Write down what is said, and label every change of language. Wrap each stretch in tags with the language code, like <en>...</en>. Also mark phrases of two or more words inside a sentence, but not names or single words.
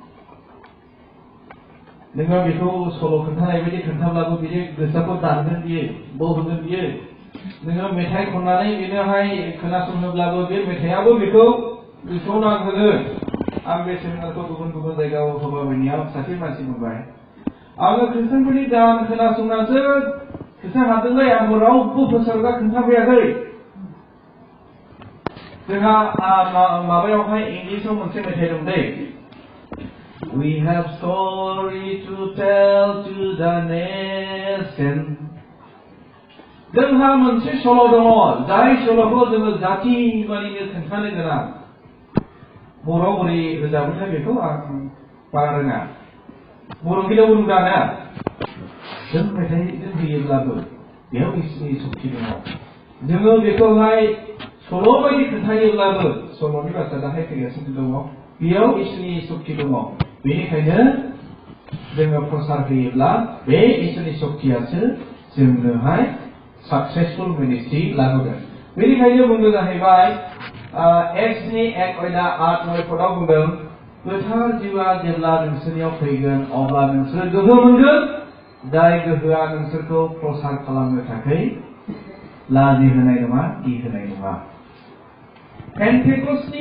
<brx>नोङो बेखौ सल' खोन्थानाय बायदि खोन्थाब्लाबो बियो गोसोखौ दानगोन बियो बावहोगोन बियो नोङो मेथाइ खननानै बेनोहाय खोनासंनोब्लाबो बे मेथाइयाबो बेखौ गोसोआव नांहोगोन आं बे सेमिनारखौ गुबुन जायगायाव होबायनायाव सासे मानसि मोनबाय आङो खृष्टानफोरनि गान खोनासंनासो खृष्टान हादोंलै आंबो रावबो फोसावग्रा खोन्थाफैयाखै जोंहा माबायावहाय इंलिसाव मोनसे मेथाइ दं दै</brx> <en>We have story to tell to the nation</en> <brx>जोंहा मोनसे सल' दङ जाय सल'खौ जोङो जाथि मानिनो खोन्थानो गोनां बर'आव बोरै रोजाबोथाय बेखौ आं बारा रोङा बर' गिलाव रोंगाना जों मेथाइजों होयोब्लाबो बेयाव इसोरनि सक्ति दङ जोङो बेखौहाय सल' बायदि खोन्थायोब्लाबो सल'नि बाथ्रा दाहाय फैगासिनो दङ बेयाव इसोरनि सक्ति दङ बेनिखायनो जोङो प्रसार होयोब्ला बे इसोरनि सक्तियासो जोंनोहाय</brx> <en>successful ministry</en> <brx>लाबोगोन बेनिखायनो बुंनो जाहैबाय एक्सनि 1:8 पदाव बुंदों गोथार जिउआ जेब्ला नोंसोरनियाव फैगोन अब्ला नोंसोर गोहो मोनगोन जाय गोहोआ नोंसोरखौ प्रसार खालामनो थाखाय लाजि होनाय नङा गिहोनाय नङा पेन्टेकस्टनि</brx>